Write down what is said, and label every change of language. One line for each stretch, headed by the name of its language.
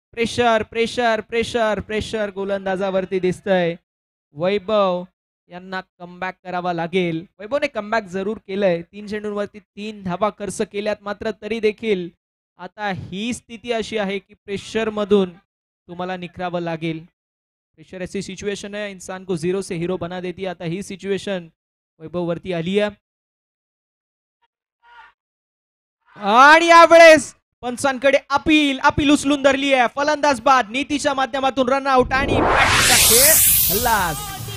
Marathi: Pressure pressure pressure pressure गोलंदाजावरती दिसतंय. वैभव यांना comeback करावा लागेल. वैभवने कमबॅक जरूर केलंय. 3 चेंडूंवरती 3 धावा खर्च केल्यात मात्र तरी देखील आता ही स्थिती अशी आहे की प्रेशर मधून तुम्हाला निखरावं लागेल.
Hindi: प्रेशर ऐसी सिचुएशन है इंसान को 0 से हीरो बना देती है.
Marathi: आता ही सिच्युएशन वैभव वरती आली आहे आणि यावेळेस पंचांकडे अपील उचलून धरली आहे. फलंदाज बाद. नीतीच्या माध्यमातून रन आउट आणि खेळ हल्लास.